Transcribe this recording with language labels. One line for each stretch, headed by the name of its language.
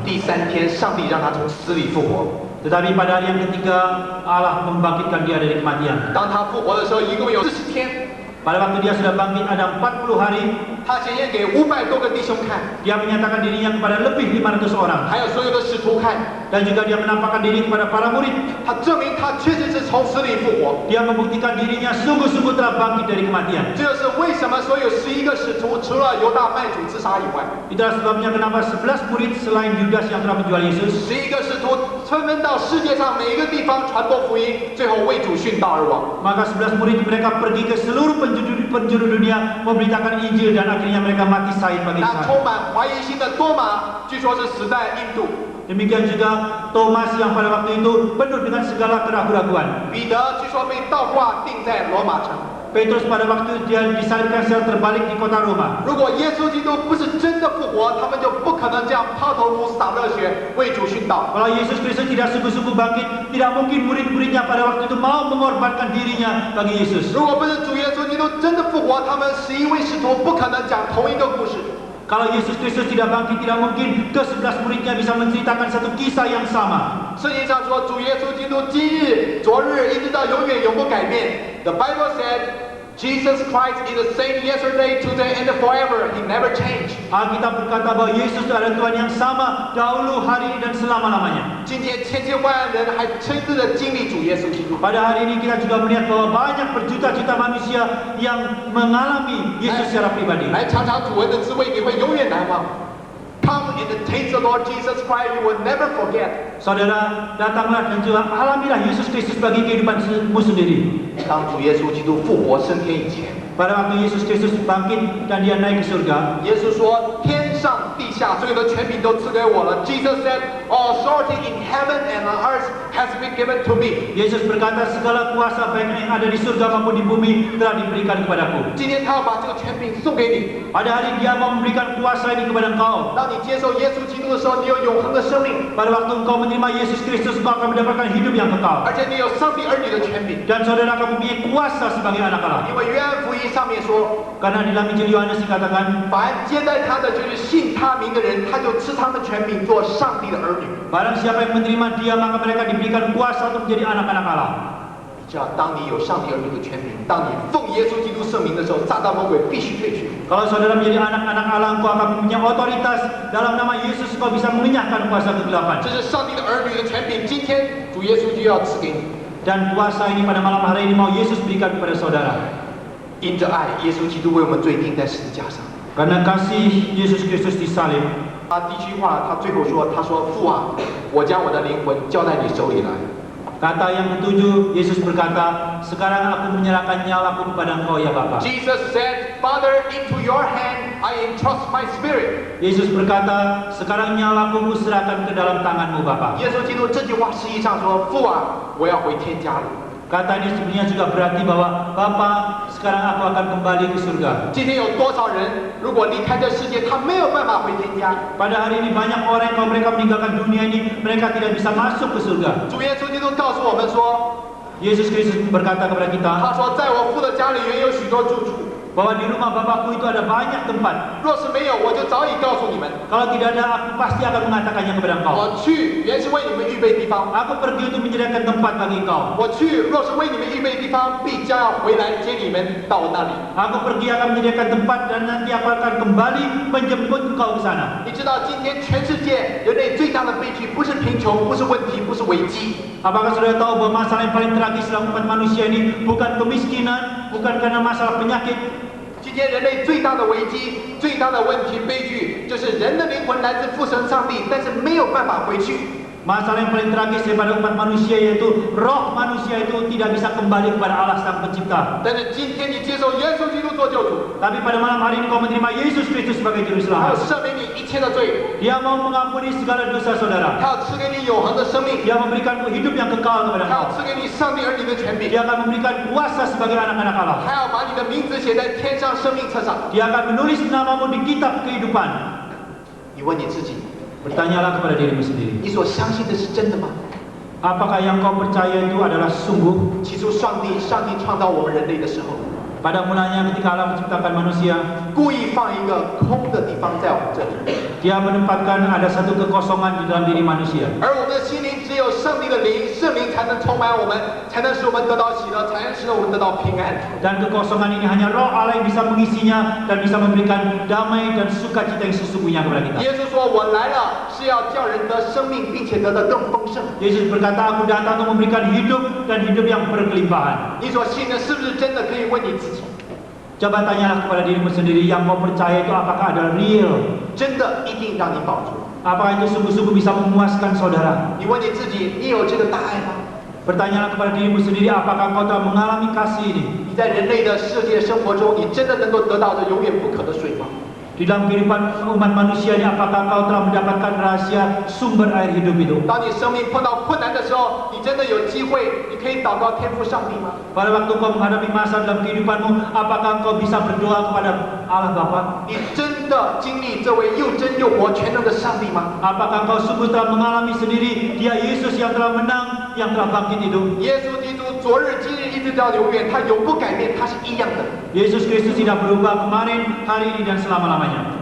Chinese: 第三天，上帝让他从死里复活。
Indonesian: Tetapi pada hari yang ketiga, Allah membangkitkan dia dari kematian.
Chinese: 当他复活的时候，一共有40天。
Indonesian: Pada waktu dia sudah bangkit ada 40 hari,
Chinese: 他显现给500多个弟兄看，
Indonesian: dia menyatakan dirinya kepada lebih 500 orang.
Chinese: 还有所有的使徒看，
Indonesian: Dan juga dia menampakkan diri kepada para murid.
Chinese: 他证明他确实是从死里复活。
Indonesian: Dia membuktikan dirinya sungguh-sungguh telah bangkit dari kematian.
Chinese: 这就是为什么所有11个使徒，除了犹大卖主自杀以外，
Indonesian: Itulah sebabnya kenapa 11 murid selain Yudas yang telah menjual Yesus,
Chinese: 11个使徒纷纷到世界上每一个地方传播福音，最后为主殉道而亡。
Indonesian: maka 11 murid mereka pergi ke seluruh penjuru dunia memberitakan Injil, dan akhirnya mereka mati syahid bagi
Chinese: 那
Indonesian: Islam.
Chinese: 充满怀疑心的多马，据说是死在印度。
Indonesian: Demikian juga Thomas yang pada waktu itu penuh dengan segala keraguan-raguan.
Chinese: 彼得据说被倒挂钉在罗马城。
Indonesian: Petrus pada waktu dia disalibkan secara terbalik di kota Roma.
Chinese: 如果耶稣基督不是真的复活，他们就不可能这样抛头颅、洒热血为主殉道。
Indonesian: Kalau Yesus Kristus tidak sungguh-sungguh bangkit, tidak mungkin murid-muridnya pada waktu itu mau mengorbankan dirinya bagi Yesus.
Chinese: 如果不是主耶稣基督真的复活，他们11位使徒不可能讲同一个故事。
Indonesian: Kalau Yesus Kristus tidak bangkit, tidak mungkin ke-11 muridnya bisa menceritakan satu kisah yang sama.
Chinese: 圣经上说，主耶稣基督今日、昨日一直到永远永不改变。
English: The Bible said, Jesus Christ is the same yesterday, today, and forever. He never changed.
Indonesian: Alkitab berkata bahwa Yesus adalah Tuhan yang sama dahulu, hari ini, dan selama-lamanya.
Chinese: 今天千千万万人还亲自的经历主耶稣基督。
Indonesian: Pada hari ini kita juga melihat bahwa banyak berjuta-juta manusia yang mengalami Yesus secara pribadi.
Chinese: 来尝尝主恩的滋味，你会永远难忘。
English: Come and taste the Lord Jesus Christ, you will never forget.
Indonesian: Saudara, datanglah dan juga alamilah Yesus Kristus bagi kehidupanmu sendiri.
Chinese: 当主耶稣基督复活升天以前，
Indonesian: Pada waktu Yesus Kristus bangkit dan dia naik ke surga,
Chinese: 耶稣说：“天上地下所有的权柄都赐给我了。”
English: Jesus said, "All authority in heaven and on earth has been given to me."
Indonesian: Yesus berkata, segala kuasa baik yang ada di surga maupun di bumi telah diberikan kepadaku.
Chinese: 今天他要把这个权柄送给你。
Indonesian: Pada hari dia mau memberikan kuasa ini kepada engkau.
Chinese: 当你接受耶稣基督的时候，你有永恒的生命，
Indonesian: Pada waktu engkau menerima Yesus Kristus, engkau akan mendapatkan hidup yang kekal.
Chinese: 而且你有上帝儿女的权柄。
Indonesian: Dan saudara akan mempunyai kuasa sebagai anak Allah.
Chinese: 因为约翰福音上面说，
Indonesian: Karena di dalam Injil Yohanes dikatakan,
Chinese: 凡接待他的，就是信他名的人，他就赐他们权柄做上帝的儿女。
Indonesian: barang siapa yang menerima dia, maka mereka diberikan kuasa untuk menjadi anak-anak Allah.
Chinese: 只要当你有上帝儿女的权柄，当你奉耶稣基督圣名的时候，撒旦魔鬼必须退去。
Indonesian: Kalau saudara menjadi anak-anak Allah, engkau akan mempunyai otoritas. Dalam nama Yesus, engkau bisa mengenyahkan kuasa kegelapan.
Chinese: 这是上帝的儿女的权柄，今天主耶稣就要赐给你。
Indonesian: Dan kuasa ini pada malam hari ini mau Yesus berikan kepada saudara.
Chinese: 因着爱，耶稣基督为我们罪钉在十字架上。
Indonesian: Karena kasih Yesus Kristus disalib,
Chinese: 他第一句话，他最后说：“他说父啊，我将我的灵魂交在你手里来。”
Indonesian: kata yang ketujuh, Yesus berkata, sekarang aku menyerahkan nyawaku kepada engkau ya Bapa.
English: Jesus said, "Father, into your hand I entrust my spirit."
Indonesian: Yesus berkata, sekarang nyawaku kuserahkan ke dalam tanganmu Bapa.
Chinese: 耶稣基督这句话实际上说：“父啊，我要回天家了。”
Indonesian: Kata ini sebenarnya juga berarti bahwa Bapa, sekarang aku akan kembali ke surga.
Chinese: 今天有多少人，如果离开这世界，他没有办法回天家？
Indonesian: Pada hari ini banyak orang yang kalau mereka meninggalkan dunia ini, mereka tidak bisa masuk ke surga.
Chinese: 主耶稣基督告诉我们说
Indonesian: Yesus Kristus berkata kepada：“ kita
Chinese: 他说，在我父的家里原有许多住处，
Indonesian: bahwa di rumah Bapakku itu ada banyak tempat.
Chinese: 若是没有，我就早已告诉你们。
Indonesian: Kalau tidak ada, aku pasti akan mengatakannya kepada engkau.
Chinese: 我去原是为你们预备地方，
Indonesian: Aku pergi untuk menyediakan tempat bagi engkau.
Chinese: 我去若是为你们预备地方，必将要回来接你们到我那里。”
Indonesian: Aku pergi akan menyediakan tempat dan nanti aku akan kembali menjemput engkau ke sana.
Chinese: 你知道今天全世界人类最大的悲剧不是贫穷，不是问题，不是危机，
Indonesian: Apakah saudara tahu bahwa masalah yang paling tragis dalam umat manusia ini bukan kemiskinan, bukan karena masalah penyakit,
Chinese: 今天人类最大的危机、最大的问题、悲剧，就是人的灵魂来自父神上帝，但是没有办法回去。
Indonesian: Masalah yang paling tragis daripada umat manusia yaitu roh manusia itu tidak bisa kembali kepada Allah Sang Pencipta.
Chinese: 但是今天你接受耶稣基督做救主，
Indonesian: Tapi pada malam hari ini kau menerima Yesus Kristus sebagai Juru
Chinese: 他要
Indonesian: Selamat.
Chinese: 赦免你一切的罪，
Indonesian: Dia mau mengampuni segala dosa
Chinese: 他
Indonesian: saudara.
Chinese: 要赐给你永恒的生命，
Indonesian: Dia memberikan hidup yang kekal kepada
Chinese: 他要
Indonesian: kau.
Chinese: 赐给你上帝儿女的权柄，
Indonesian: Dia akan memberikan kuasa sebagai anak-anak Allah.
Chinese: 他要把你的名字写在天上生命册上。
Indonesian: Dia akan menulis namamu di kitab kehidupan.
Chinese: 你问你自己，
Indonesian: Bertanyalah kepada dirimu sendiri.
Chinese: 你所相信的是真的吗？
Indonesian: Apakah yang kau percaya itu adalah sungguh?
Chinese: 起初上帝创造我们人类的时候，
Indonesian: Pada mulanya ketika Allah menciptakan manusia,
Chinese: 故意放一个空的地方在我们这里，
Indonesian: Dia menempatkan ada satu kekosongan di dalam diri manusia.
Chinese: 而我们的心灵只有上帝的灵、圣灵才能充满我们，才能使我们得到喜乐，才能使我们得到平安。
Indonesian: Dan kekosongan ini hanya roh Allah yang bisa mengisinya dan bisa memberikan damai dan sukacita yang sesungguhnya kepada kita.
Chinese: 耶稣说：“我来了是要叫人得生命，并且得的更丰盛。
Indonesian: Yesus berkata, aku datang untuk memberikan hidup dan hidup yang berkelimpahan. ”
Chinese: 你所信的是不是真的？可以问你自己，
Indonesian: Coba tanyalah kepada dirimu sendiri, yang kau percaya itu apakah adalah real?
Chinese: 真的一定让你保住？
Indonesian: Apakah itu sungguh-sungguh bisa memuaskan saudara?
Chinese: 你问你自己，你有这个大爱吗？
Indonesian: Bertanyalah kepada dirimu sendiri, apakah kau telah mengalami kasih ini?
Chinese: 你在人类的世界生活中，你真的能够得到这永远不渴的水吗？
Indonesian: Di dalam kehidupan umat manusia ini, apakah kau telah mendapatkan rahasia sumber air hidup itu?
Chinese: 当你生命碰到困难的时候，你真的有机会，你可以祷告天父上帝吗？
Indonesian: Pada waktu kau menghadapi masa dalam kehidupanmu, apakah kau bisa berdoa kepada Allah Bapa?
Chinese: 你真的经历这位又真又活、全能的上帝吗？
Indonesian: Apakah kau sungguh telah mengalami sendiri Dia Yesus yang telah menang, yang telah bangkit itu?
Chinese: 耶稣基督昨日、今日一直到永远，他永不改变，他是一样的。
Indonesian: Yesus Kristus tidak berubah kemarin, hari ini, dan selama-lamanya.